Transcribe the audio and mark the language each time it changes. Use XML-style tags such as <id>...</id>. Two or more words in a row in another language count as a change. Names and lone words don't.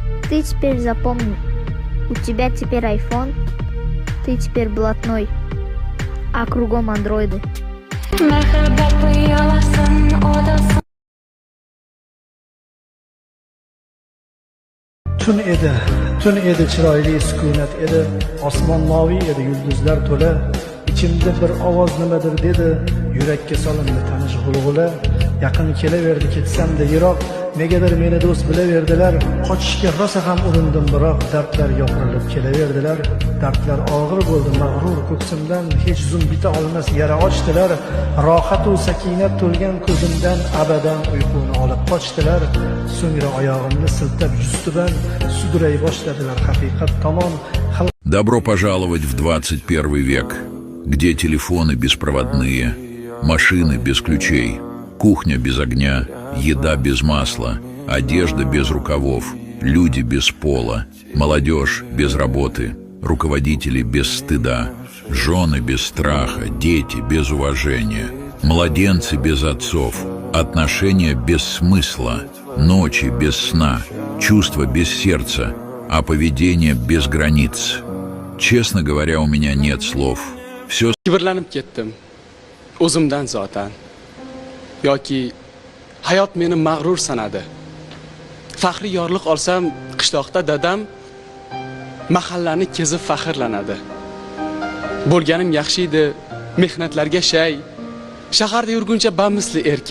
<ru>Ты теперь запомни, у тебя теперь iPhone, ты теперь блатной, а кругом андроиды.</ru> <uz>Tun edi, chiroyli sukunat edi, osmon moviy edi, yulduzlar to'la. Ichimda bir ovoz nimadir dedi, yurakka solindi tanish g'ulg'ula. Yaqin kelaverdi ketsam-da yiroq, negadir meni do'st bilaverdilar. Qochishga rosa ham urindim, biroq dardlar yopirilib kelaverdilar. Dardlar og'ir bo'ldi, mag'rur ko'ksimdan hech zum bita olmas yara ochdilar. Rohat va sakinat to'lgan ko'zimdan abadan uyquni olib qochdilar. So'ngra oyog'imni siltab justidan suduray boshladilar haqiqat tomon.</uz> <ru>Добро пожаловать в 21 век, где телефоны беспроводные, машины без ключей, кухня без огня, еда без масла, одежда без рукавов, люди без пола, молодежь без работы, руководители без стыда, жены без страха, дети без уважения, младенцы без отцов, отношения без смысла, ночи без сна, чувства без сердца, а поведение без границ. Честно говоря, у меня нет слов. Все.</ru> <uz>Kibrlanib ketdim o'zimdan zotan yoki hayot meni mag'rur sanadi. Faxri yorliq olsam qishloqda dadam mahallani kezib faxrlanadi. Bo'lganim yaxshi edi, mehnatlarga shay, shaharda yurguncha bamisli erka.</uz>